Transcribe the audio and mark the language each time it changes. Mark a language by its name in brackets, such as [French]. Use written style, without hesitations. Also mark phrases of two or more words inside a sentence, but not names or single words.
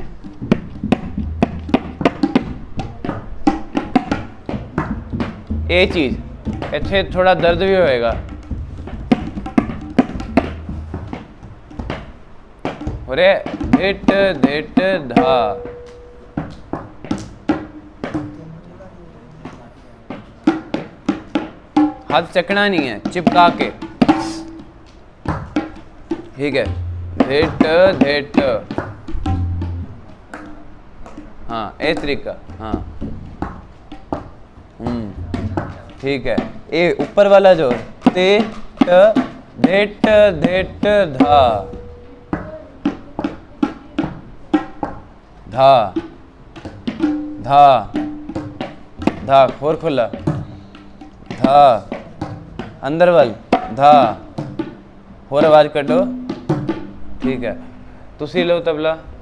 [Hindi] ये चीज इत्थे थोड़ा दर्द भी होएगा अरे धिट धिट धा हाथ चकना नहीं है चिपका के ठीक है धिट धिट हाँ ए तरीका हाँ ठीक है ये ऊपर वाला जो ते ट धिट धिट धा धा धा धा और खुला धा अंदर वाल धा और आवाज कटो ठीक है तुसी लो तबला